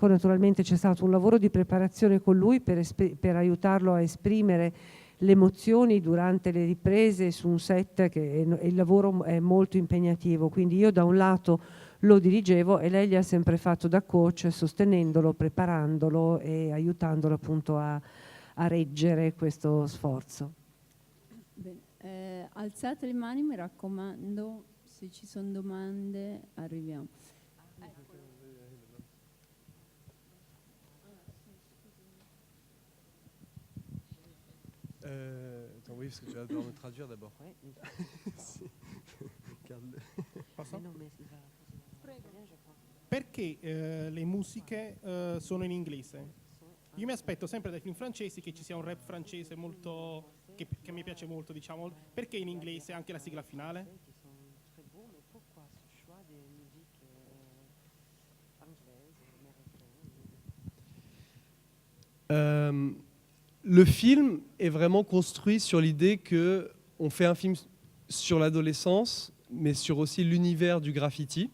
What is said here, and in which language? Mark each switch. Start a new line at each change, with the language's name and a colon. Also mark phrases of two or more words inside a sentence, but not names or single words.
Italian: Naturalmente c'è stato un lavoro di preparazione con lui per aiutarlo a esprimere le emozioni durante le riprese su un set, che il lavoro è molto impegnativo, quindi io da un lato lo dirigevo e lei gli ha sempre fatto da coach, sostenendolo, preparandolo e aiutandolo appunto a reggere questo sforzo. Bene, alzate le mani, mi raccomando, se ci sono domande arriviamo.
French: Attends, oui, parce que tu vas devoir me traduire d'abord.
Italian: Perché le musiche sono in inglese? Io mi aspetto sempre dai film francesi che ci sia un rap francese molto che mi piace molto, diciamo. Perché in inglese anche la sigla finale?
French: Le film est vraiment construit sur l'idée qu'on fait un film sur l'adolescence, mais sur aussi l'univers du graffiti.